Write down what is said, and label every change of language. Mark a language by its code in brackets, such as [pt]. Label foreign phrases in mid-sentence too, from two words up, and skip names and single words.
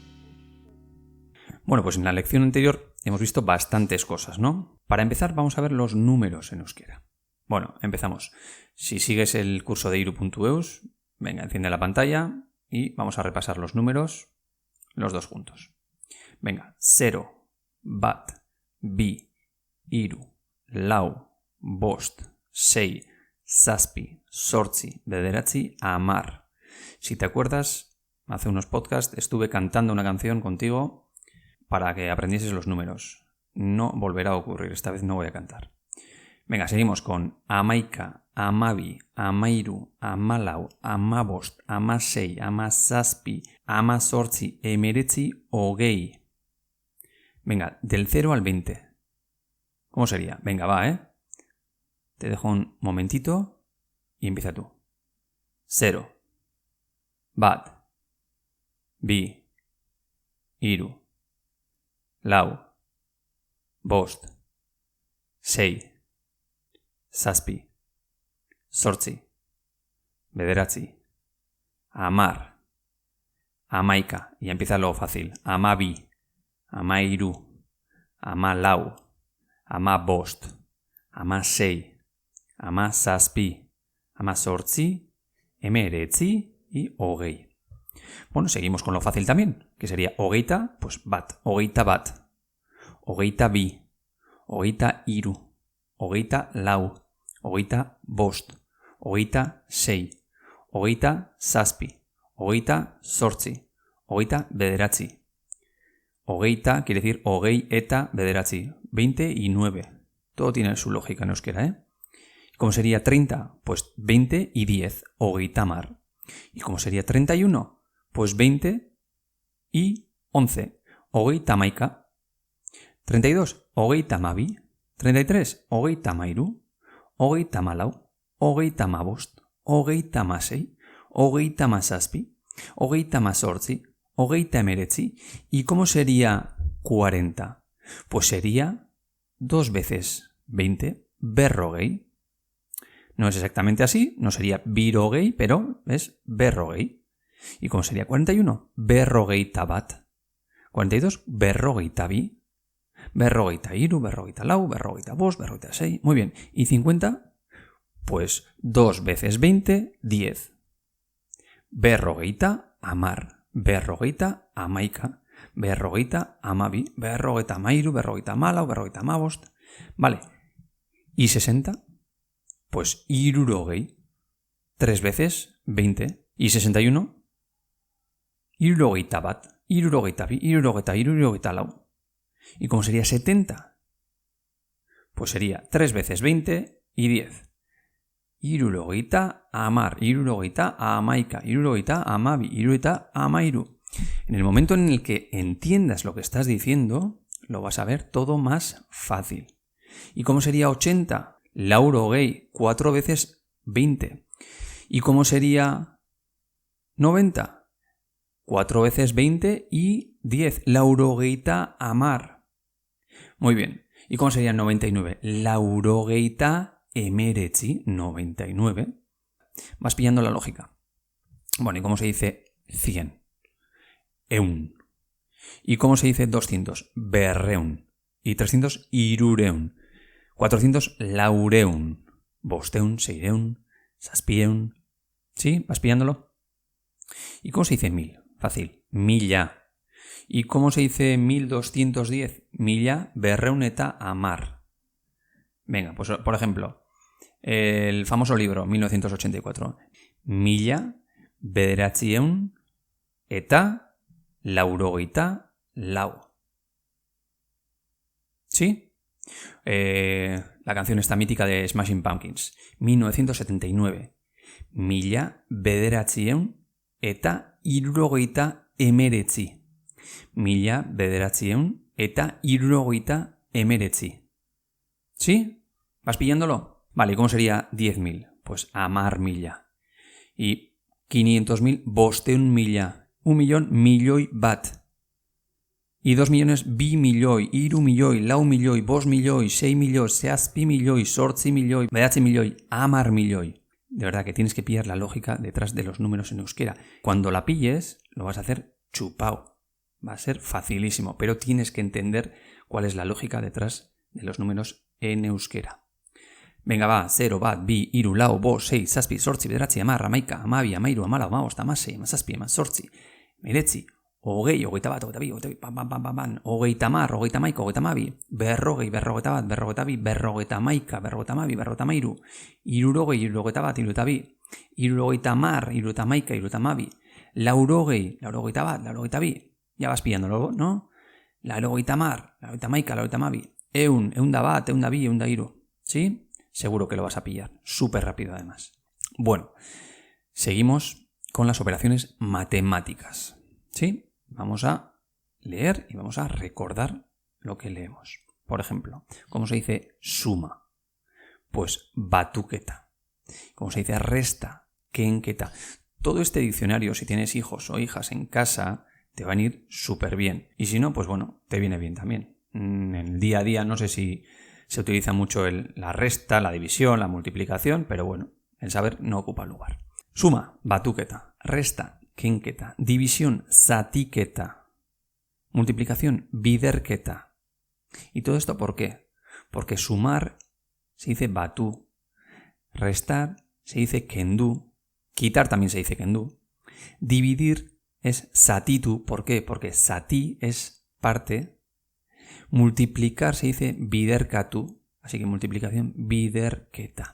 [es] Bueno, pues en la lección anterior hemos visto bastantes cosas, ¿no? Para empezar, vamos a ver los números en euskera. Bueno, empezamos. Si sigues el curso de iru.eus, venga, enciende la pantalla y vamos a repasar los números, los dos juntos. Venga, 0. [eu] Bat, bi, iru, lau, bost, sei, zazpi, zortzi, bederatzi, hamar. [es] Si te acuerdas, hace unos podcasts estuve cantando una canción contigo para que aprendieses los números. No volverá a ocurrir, esta vez no voy a cantar. Venga, seguimos con [eu] hamaika, hamabi, hamairu, hamalau, hamabost, hamasei, hamazazpi, hamazortzi, hemeretzi, hogei. [es] Venga, del 0 al 20. ¿Cómo sería? Venga, va, ¿eh? Te dejo un momentito y empieza tú. [eu] 0. Bat. Bi. Iru. Lau. Bost. Sei. Zazpi. Zortzi. Bederatzi. Hamar. Hamaika. [es] Y empieza lo fácil. [eu] Hamabi. Hamairu, hamalau, hamabost, hamasei, hamazazpi, hamazortzi, hemeretzi y hogei. [es] Bueno, seguimos con lo fácil también, que sería [eu] hogeita, pues bat, hogeita bat, hogeita bi, hogeita iru, hogeita lau, hogeita bost, hogeita sei, hogeita zazpi, hogeita zortzi, hogeita bederatzi. [es] Hogeita quiere decir [eu] hogei eta bederatzi, [es] 20 y 9. Todo tiene su lógica en euskera, ¿eh? ¿Cómo sería 30? Pues 20 y 10, hogeitamar. ¿Y cómo sería 31? Pues 20 y 11, [eu] hogeitamaika. 32, hogeitamabi. 33, hogeitamairu. Hogeitamalau, hogeitamabost, hogeitamasei, hogeitamazazpi, hogeitamazortzi, hogeita hemeretzi. [es] ¿Y cómo sería 40? Pues sería 2 veces 20, berrogei. No es exactamente así, no sería birogei, pero es berrogei. ¿Y cómo sería 41? [eu] Berrogeita bat. 42, berrogeita bi. Berrogeita iru, berrogeita lau, berrogeita bost, berrogeita sei. [es] Muy bien. ¿Y 50? Pues 2 veces 20, 10. [eu] Berrogeita hamar. Berrogeita hamaika, berrogeita hamabi, berrogeita hamairu, berrogeita hamalau, berrogeita hamabost. [es] Vale. ¿Y 60? Pues hirurogei. 3 veces 20. ¿Y 61? [eu] Hirurogeita bat, hirurogeita bi, hirurogeita iru, hirurogeita lau. [es] ¿Y cómo sería 70? Pues sería 3 veces 20 y 10. [eu] Hirurogeita hamar, hirurogeita hamaika, hirurogeita hamabi, hirurogeita hamairu. [es] En el momento en el que entiendas lo que estás diciendo, lo vas a ver todo más fácil. ¿Y cómo sería 80? Laurogei, 4 veces 20. ¿Y cómo sería 90? 4 veces 20 y 10. [eu] Laurogeita amar. [es] Muy bien. ¿Y cómo sería 99? [eu] Laurogeita emeretzi, 99. [es] Vas pillando la lógica. Bueno, ¿y cómo se dice 100? Eun. ¿Y cómo se dice 200? Berreun. Y 300, [eu] irureun. 400, laureun. Bosteun, seireun, saspieun. [es] ¿Sí? ¿Vas pillándolo? ¿Y cómo se dice 1000? Fácil. Milla. ¿Y cómo se dice 1210? Milla, [eu] berreun eta amar. [es] Venga, pues por ejemplo, el famoso libro 1984. [eu] Milla, bederatzieun eta laurogeita lau. [es] ¿Sí? La canción esta mítica de Smashing Pumpkins. 1979. [eu] Milla, bederatzieun eta hirurogeita emeretzi. Milla, bederatzieun eta hirurogeita emeretzi. [es] ¿Sí? ¿Vas pillándolo? Vale, ¿y cómo sería 10.000? Pues [eu] amar milla. [es] Y 500.000, [eu] bosteun milla. 1.000.000, milloi bat. [es] Y 2 millones, [eu] bi milloi, iru milloi, lau milloi, bost milloi, sei milloi, zazpi milloi, zortzi milloi, bederatzi milloi, amar milloi. [es] De verdad que tienes que pillar la lógica detrás de los números en euskera. Cuando la pilles, lo vas a hacer chupao. Va a ser facilísimo, pero tienes que entender cuál es la lógica detrás de los números en euskera. Venga, va, 0, [eu] bat, bi, iru, lau, bost, sei, zazpi, zortzi, bederatzi, amar, amaika, amabi, amairu, amalau, amabost, amasei, amazazpi, amazortzi, meretzi, hogei, hogeita bat, hogeita bi, hogeita hamar, hogeita amaika, hogeita amabi, berrogei, berrogeita bat, berrogeita bi, berrogeita amaika, berrogeita amabi, berrogeita amairu, hirurogei, hirurogeita bat, hirurogeita bi, hirurogeita hamar, hirurogeita amaika, hirurogeita amabi, laurogei, laurogeita bat, laurogeita bi. [es] Ya vas pillándolo, ¿no? [eu] Laurogeita hamar, laurogeita amaika, laurogeita amabi, eunda bat, eunda bi, eunda hiru. [es] ¿Sí? Seguro que lo vas a pillar. Súper rápido además. Bueno, seguimos con las operaciones matemáticas. ¿Sí? Vamos a leer y vamos a recordar lo que leemos. Por ejemplo, ¿cómo se dice suma? Pues batuketa. ¿Cómo se dice resta? Kenketa. Todo este diccionario, si tienes hijos o hijas en casa, te van a ir súper bien. Y si no, pues bueno, te viene bien también. En el día a día no sé si se utiliza mucho la resta, la división, la multiplicación, pero bueno, el saber no ocupa lugar. Suma, batuketa. Resta, kenketa. División, zatiketa. Multiplicación, biderketa. ¿Y todo esto por qué? Porque sumar se dice batu. Restar se dice kendu. Quitar también se dice kendu. Dividir es satitu. ¿Por qué? Porque sati es parte. Multiplicar se dice biderkatu, así que multiplicación biderketa.